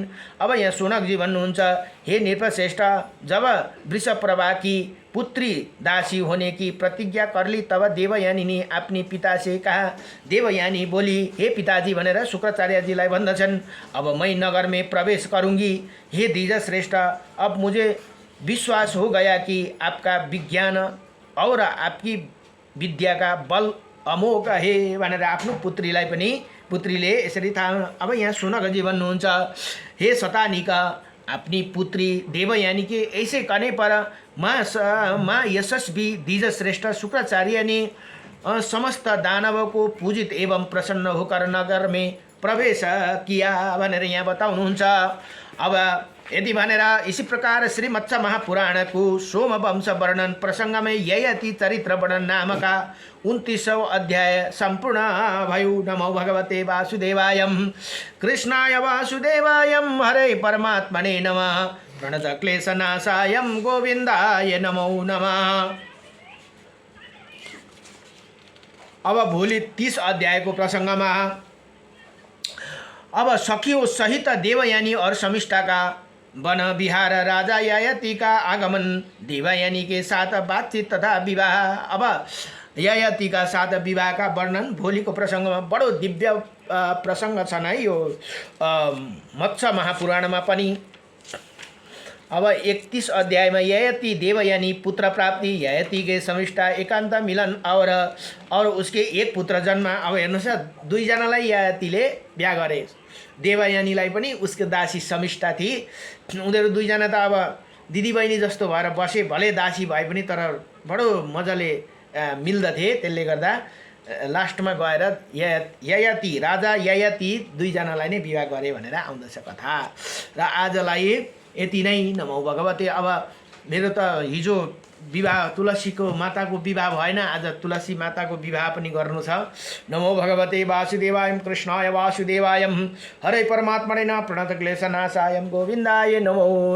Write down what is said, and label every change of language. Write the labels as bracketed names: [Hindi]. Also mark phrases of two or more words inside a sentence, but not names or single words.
[Nepali] अब यहाँ सोनकजी भन्नुहुन्छ, [Hindi] हे नृपश्रेष्ठ, जब वृषप्रभा की पुत्री दासी होने की प्रतिज्ञा कर ली तब देवयानी ने अपने पिता से कहा। देवयानी बोली, हे पिताजी [Nepali] भनेर शुक्राचार्यजीलाई भन्दछन्, [Hindi] अब मैं नगर में प्रवेश करूँगी। हे द्विजश्रेष्ठ, अब मुझे विश्वास हो गया कि आपका विज्ञान और आपकी विद्या का बल अमोघ है [Nepali] भनेर आफ्नो पुत्रीले यसरी थाहा। अब यहाँ सोनकजी भन्नुहुन्छ, हे शतानिका, [Hindi] अपनी पुत्री देवयानी के ऐसे कहने पर माँ यशस्वी द्विजश्रेष्ठ शुक्राचार्य ने समस्त दानवों को पूजित एवं प्रसन्न होकर नगर में प्रवेश किया [Nepali] भनेर यहाँ बताउनुहुन्छ। अब यदि भनेर [Hindi] इसी प्रकार श्री मत्स्य महापुराण को सोमवंश वर्णन प्रसंग में ययति चरित्र वर्णन नाम का 29वां अध्याय संपूर्ण भयो। [Sanskrit] नमो भगवते वासुदेवाय, कृष्णाय वासुदेवाय, हरे परमात्मने नमः, प्रणत क्लेशनाशाय गोविंदाय नमो नमः। [Nepali] अब भोलि 30 अध्यायको प्रसंगमा [Hindi] अब सखियों सहित देवयानी और शमिष्ठा का वन विहार, राजा ययाति का आगमन, देवयानी के साथ बातचीत तथा विवाह। अब ययाति का साथ विवाह का वर्णन [Nepali] भोलिको प्रसङ्गमा बडो दिव्य प्रसङ्ग छन् है यो मत्स्य महापुराणमा पनि। अब 31 अध्यायमा [Hindi] ययाति देवयानी पुत्र प्राप्ति, ययाति के शमिष्ठा एकान्त मिलन और उसके एक पुत्र जन्म। [Nepali] अब हेर्नुहोस्, दुईजनालाई ययातिले बिहा गरे, देवयानीलाई पनि उसको दासी शमिष्ठा थिए। उनीहरू दुईजना त अब दिदीबहिनी जस्तो भएर बसे, भले दासी भए पनि तर बडो मजाले मिल्दथे। त्यसले गर्दा लास्टमा गएर ययाति राजा ययाति दुईजनालाई नै विवाह गरे भनेर आउँदछ कथा। र आजलाई यति नै। नमो भगवते। अब मेरो त हिजो विवाह तुलसीको माताको विवाह भएन, आज तुलसी माताको विवाह पनि गर्नु छ। [Sanskrit] नमो भगवते वासुदेवाय कृष्णाय वासुदेवाय हरे परमात्मने प्रणत क्लेशनाशाय गोविन्दाय नमो।